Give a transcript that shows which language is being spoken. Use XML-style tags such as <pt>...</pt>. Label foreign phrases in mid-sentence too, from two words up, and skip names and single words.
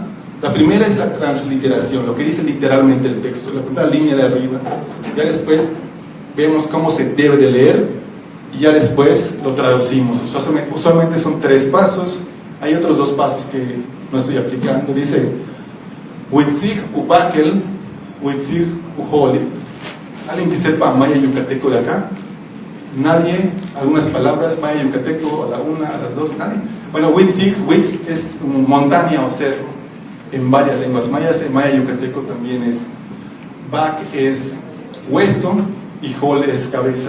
<es>La primera es la transliteración, lo que dice literalmente el texto, la primera línea de arriba. Ya después vemos cómo se debe de leer y ya después lo traducimos. Usualmente son 3 pasos, hay otros 2 pasos que no estoy aplicando. Dice,</es> <yua>witzig ubakel, witzig uholi.</yua> <es>¿Alguien que sepa maya yucateco de acá? ¿Nadie? ¿Algunas palabras maya yucateco? ¿A la una, a las dos? ¿Nadie? Bueno, witzig, witz es montaña o cerro en varias lenguas mayas. En maya yucateco también es bak es hueso y hol es cabeza.</es>